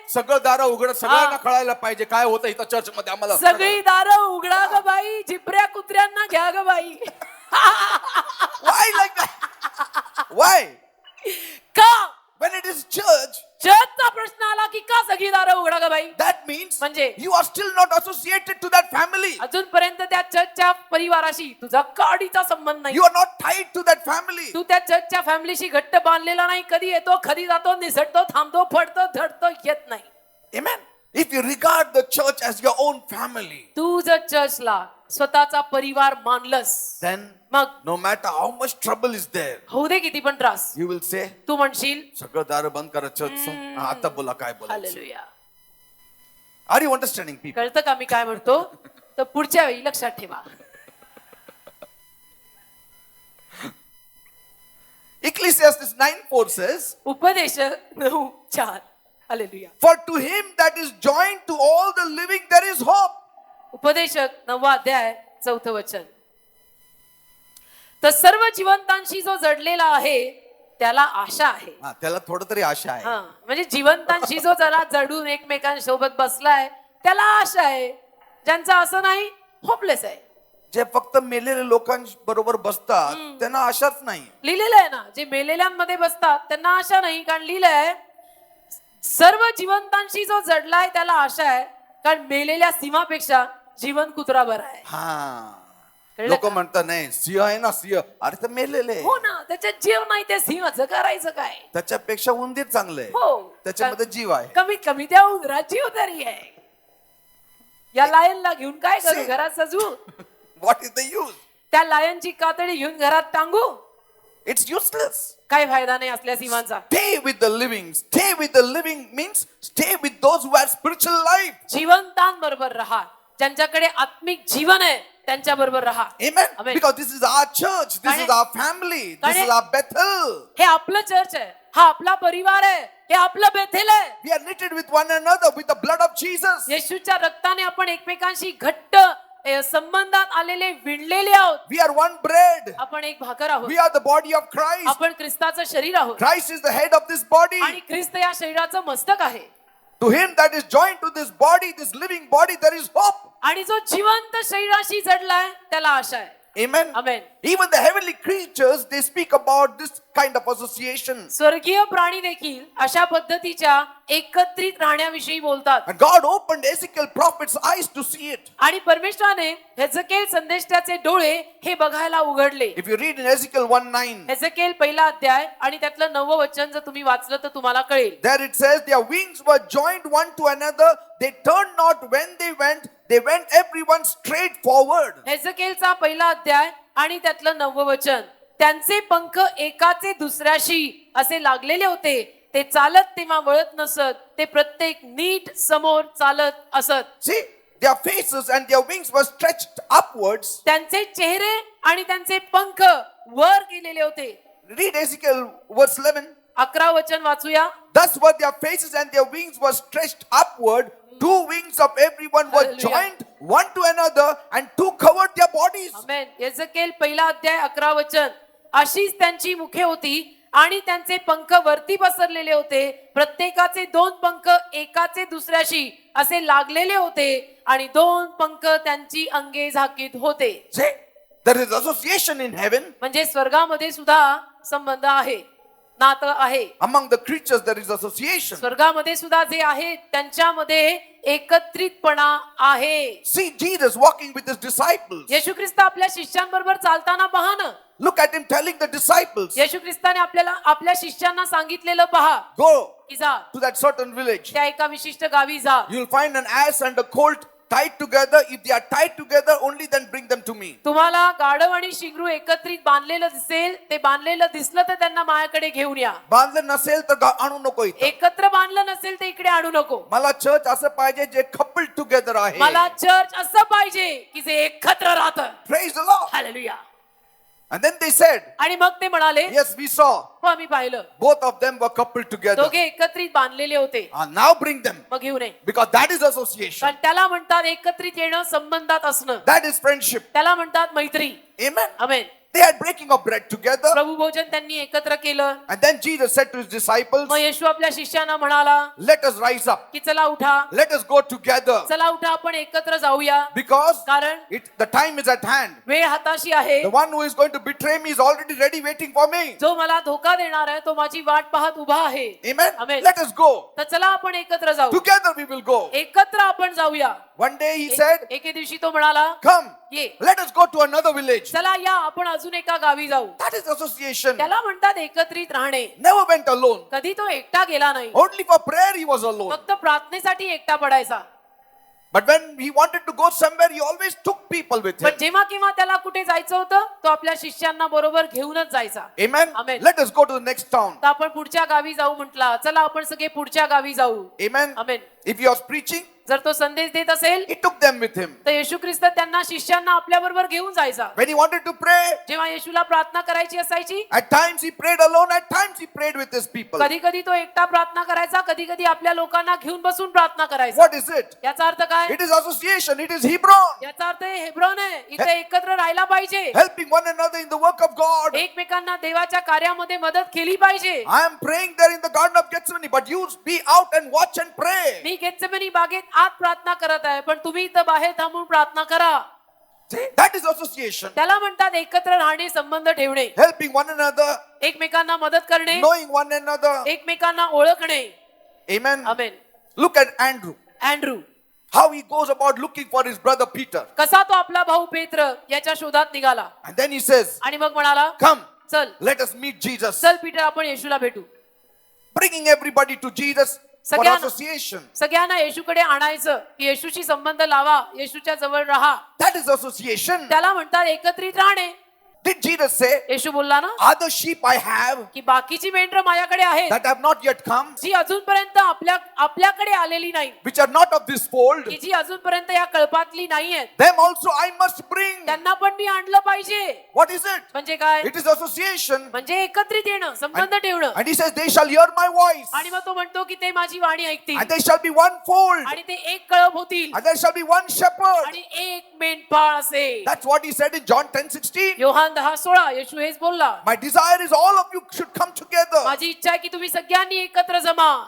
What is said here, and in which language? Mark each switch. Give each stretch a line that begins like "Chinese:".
Marathi: सगळं दारं उघड, सगळ्यांना कळायला पाहिजे काय होतं इथं चर्च मध्ये. आम्हाला सगळी दारं उघडा ग बाई, झिपऱ्या कुत्र्यांना घ्या ग बाई.
English: Why like that? Why?
Marathi: का?
English: When it is church,
Marathi: चर्चचा प्रश्न आला की का सगळी दारं उघडा ग बाई?
English: that means
Marathi: म्हणजे
English: you are still not associated to that family.
Marathi: अजूनपर्यंत त्या चर्चच्या परिवाराशी तुझा काडीचा संबंध नाही.
English: You are not tied to that family.
Marathi: तू त्या चर्चच्या फॅमिलीशी घट्ट बांधलेला नाही. कधी येतो, कधी जातो, निसटतो, थांबतो, फडतो, धडतो, येत नाही.
English: Amen. If you regard the church as your own family,
Marathi: तू जर चर्चला स्वतःचा परिवार मानलस,
English: then
Marathi: मग
English: no matter how much trouble is there,
Marathi: होऊ दे किती पण त्रास,
English: you will say,
Marathi: तू म्हणशील सगळं दारं बंद करा चर्च. आता बोला काय बोलायचं. Hallelujah.
English: Are you understanding people?
Marathi: कळतं का मी काय म्हणतो? तर पुढच्या वेळी लक्षात ठेवा.
English: Ecclesiastes 9:4 says,
Marathi: उपदेश 9:4 hallelujah.
English: For to him that is joined to all the living there is hope.
Marathi: उपदेशक 9वा अध्याय 4थं वचन. तर सर्व जिवंतांशी जो जडलेला आहे त्याला आशा आहे. हा, त्याला थोडं तरी आशा आहे. हा, म्हणजे जिवंतांशी जो जरा जडून एकमेकांसोबत बसलाय त्याला आशा आहे. ज्यांचं असं नाही होपलेस आहे. जे फक्त मेलेल्या लोकांबरोबर बसतात त्यांना आशाच नाही. लिहिलेलं आहे ना, जे मेलेल्यांमध्ये बसतात त्यांना आशा नाही. कारण लिहिलंय सर्व जिवंतांशी जो जडलाय त्याला आशा आहे, कारण मेलेल्या सिंहापेक्षा जीवन कुत्रा बरा आहे. हा, कळलं लोक का? म्हणतात नाही सिंह आहे ना सिंह, अरे तर मेलेले हो ना, त्याच्यात जीव नाही, ते सिंहाचं करायचं काय. त्याच्यापेक्षा उंदीर चांगले आहे. हो, त्याच्यामध्ये जीव आहे. कमीत कमी त्या उंदरात जीव तरी आहे. या लायनला घेऊन काय करू, घरात सजवू?
English: What is the use?
Marathi: त्या लायनची कातडी घेऊन घरात टांगू?
English: It's useless.
Marathi: काय फायदा नाही असल्या सिंहाचा.
English: Stay with the living. Stay with the living means stay with those who have spiritual life.
Marathi: जिवंतांबरोबर राहा, ज्यांच्याकडे आत्मिक जीवन आहे त्यांच्या बरोबर राहा.
English: Amen. Amen. Because this is our church. This is our family. This is our Bethel.
Marathi: हे आपलं church आहे, हा आपला परिवार आहे, हे आपलं बेथेल आहे.
English: We are knitted with one another with the blood of Jesus.
Marathi: येशूच्या रक्ताने आपण एकमेकांशी घट्ट संबंधात आलेले, विणलेले आहोत.
English: We are one bread.
Marathi: आपण एक भाकर आहोत.
English: We are the body of Christ.
Marathi: आपण ख्रिस्ताचं शरीर आहोत
English: Christ is the head of this body.
Marathi: आणि ख्रिस्त या शरीराचं मस्तक आहे.
English: To him that is joined to this body, this living body, there is hope.
Marathi: आणि जो जिवंत शरीराशी जडलाय त्याला आशा आहे.
English: Amen. Amen. Even the heavenly creatures, they speak about this kind of association.
Marathi: स्वर्गीय प्राणी देखील अशा पद्धतीच्या एकत्रित राहण्याविषयी बोलतात.
English: And God opened Ezekiel prophet's eyes to see it.
Marathi: आणि परमेश्वराने हेजकेल संदेष्टाचे डोळे हे बघायला उघडले.
English: If you read in Ezekiel 1:9,
Marathi: हेजकेल पहिला अध्याय आणि त्यातलं 9वं वचन जर तुम्ही वाचलं तर तुम्हाला कळेल.
English: there it says, their wings were joined one to another. They turned not when they went everyone straight forward.
Marathi: हेजकेलचा पहिला अध्याय आणि त्यातलं 9वं वचन. त्यांचे पंख एकाचे दुसऱ्याशी असे लागलेले होते. ते चालत तेव्हा वळत नसत, ते प्रत्येक नीट समोर चालत असत.
English: See, their faces and their wings were stretched upwards.
Marathi: त्यांचे चेहरे आणि त्यांचे पंख वर गेलेले होते.
English: Read Ezekiel verse 11.
Marathi: 11 वचन वाचूया.
English: Thus were their faces and their wings were stretched upward. Two wings of everyone were Hallelujah. joined one to another, and two covered their bodies.
Marathi: आमेन. हेजकेल पहिला अध्याय 11 वचन. अशीच त्यांची मुखे होती आणि त्यांचे पंख वरती पसरलेले होते. प्रत्येकाचे 2 पंख एकाचे दुसऱ्याशी असे लागलेले होते आणि 2 पंख त्यांची अंगे झाकीत होते. See, there is association in heaven. म्हणजे स्वर्गामध्ये सुद्धा संबंध आहे, नातं आहे. Among the creatures there is association. स्वर्गामध्ये सुद्धा जे आहे त्यांच्यामध्ये एकत्रितपणा आहे. See Jesus walking with his disciples. येशू ख्रिस्त आपल्या शिष्यांबरोबर चालताना पहा ना. Look at him telling the disciples, येशू ख्रिस्ताने आपल्याला आपल्या शिष्यांना सांगितलेलं पहा go की जा to that certain village. त्या एका विशिष्ट गावी जा. You'll find an ass and a colt tied together. If they are tied together, only then bring them to me. तुम्हाला गाढव आणि शिंगरू एकत्रित बांधलेलं दिसेल, ते बांधलेलं दिसलं तर त्यांना माझ्याकडे घेऊन या. बांधलं नसेल तर आणू नको इथं. एकत्र बांधलं नसेल तर इकडे आणू नको. मला चर्च असं पाहिजे जे
English: couple together
Marathi: आहे. मला चर्च असं पाहिजे की जे एकत्र राहतं.
English: Praise the Lord.
Marathi: Hallelujah.
English: And then they said,
Marathi: आणि मग ते म्हणाले,
English: yes, we saw
Marathi: हो आम्ही पाहिलं
English: both of them were coupled together.
Marathi: दोघे एकत्रित बांधलेले होते.
English: And now bring them,
Marathi: मग घेऊन ये.
English: because that is association.
Marathi: कारण त्याला म्हणतात एकत्रित येणं, संबंधात असणं.
English: That is friendship.
Marathi: त्याला म्हणतात मैत्री.
English: Amen.
Marathi: Amen.
English: They had breaking of bread together.
Marathi: प्रभू भोजन त्यांनी एकत्र केलं.
English: And then Jesus said to his disciples,
Marathi: मग येशू आपल्या शिष्यांना म्हणाला
English: let us rise up.
Marathi: की चला उठा,
English: Let us go together.
Marathi: चला उठा, आपण एकत्र जाऊया.
English: Because
Marathi: कारण
English: the time is at hand.
Marathi: वेळ हाताशी आहे.
English: The one who is going to betray me is already ready waiting for me.
Marathi: जो मला धोका देणार आहे तो माझी वाट पाहत उभा आहे.
English: Amen. Amen. Let us go.
Marathi: तर चला आपण एकत्र जाऊ.
English: Together we will go.
Marathi: एकत्र आपण जाऊया.
English: One day he said,
Marathi: एके दिवशी तो म्हणाला,
English: come,
Marathi: ये,
English: let us go to another village.
Marathi: चला या आपण अजून एका गावी जाऊ.
English: That is association.
Marathi: त्याला म्हणतात एकत्रित राहणे.
English: Never went alone.
Marathi: कधी तो एकटा गेला नाही.
English: Only for prayer he was alone.
Marathi: फक्त प्रार्थनेसाठी एकटा पडायचा.
English: But when he wanted to go somewhere, he always took people with him.
Marathi: पण जेव्हा केव्हा त्याला कुठे जायचं होतं तो आपल्या शिष्यांना बरोबर घेऊनच जायचा.
English: Amen. Amen. Let us go to the next town.
Marathi: तर आपण पुढच्या गावी जाऊ म्हटला. चला आपण सगळे पुढच्या गावी जाऊ.
English: Amen.
Marathi: Amen.
English: If he was preaching,
Marathi: जर तो संदेश देत असेल
English: he took them with him.
Marathi: तर येशू ख्रिस्त त्यांना शिष्यांना आपल्या बरोबर घेऊन जायचा.
English: When he wanted to pray,
Marathi: जेव्हा येशूला प्रार्थना करायची असायची,
English: at times he prayed alone, at times he prayed with his people.
Marathi: कधी कधी तो एकटा प्रार्थना करायचा, कधी कधी आपल्या लोकांना घेऊन बसून प्रार्थना करायचा.
English: What is it?
Marathi: याचा अर्थ काय?
English: It is association, it is Hebron,
Marathi: याचा अर्थ हे हेब्रोन आहे. इथे एकत्र राहायला पाहिजे,
English: helping one another in the work of God.
Marathi: एकमेकांना देवाच्या कार्यामध्ये मदत केली पाहिजे.
English: I am praying there in the Garden of Gethsemane, but you be out and watch and pray.
Marathi: मी गेत्सेमनी बागेत आत प्रार्थना करत आहे, पण तुम्ही इथं बाहेर थांबून प्रार्थना करा.
English: See, that is association,
Marathi: त्याला म्हणतात एकत्र राहणे, संबंध ठेवणे,
English: helping one another,
Marathi: एकमेकांना मदत करणे,
English: knowing one another.
Marathi: एकमेकांना ओळखणे.
English: Amen.
Marathi: Amen.
English: Look at Andrew,
Marathi: Andrew
English: how he goes about looking for his brother Peter.
Marathi: कसा तो आपला भाऊ पेत्र याच्या शोधात निघाला
English: And then he says,
Marathi: आणि मग म्हणाला,
English: come,
Marathi: चल
English: let us meet Jesus.
Marathi: चल पीटर, आपण येशूला भेटू.
English: Bringing everybody to Jesus for Sagyan- association.
Marathi: सगळ्यांना येशूकडे आणायचं, की येशूशी संबंध लावा, येशूच्या जवळ राहा.
English: That is association.
Marathi: त्याला म्हणतात एकत्रित राहणे.
English: Did Jesus say,
Marathi: येशू बोलला ना,
English: other sheep I have
Marathi: की बाकीची मेंढरं माझ्याकडे आहेत,
English: that have not yet come,
Marathi: जी अजूनपर्यंत आपल्याकडे आलेली नाही,
English: which are not of this fold,
Marathi: की जी अजूनपर्यंत या कळपातली नाही आहेत,
English: them also I must bring.
Marathi: त्यांना पण मी आणलं पाहिजे.
English: What is it?
Marathi: म्हणजे काय?
English: It is association.
Marathi: म्हणजे एकत्रित येणं, संबंध ठेवणं.
English: And he says, they shall hear my voice,
Marathi: आणि मग तो म्हणतो की ते माझी वाणी ऐकतील,
English: and they shall be one fold,
Marathi: आणि ते एक कळप होतील,
English: and there shall be one shepherd.
Marathi: आणि एक मेंढपाळ असेल.
English: That's what he said in John 10:16.
Marathi: Yohan 10:16 येशू हेच बोलला.
English: My desire is all of you should come together.
Marathi: माझी इच्छा आहे की तुम्ही सगळ्यांनी एकत्र जमा.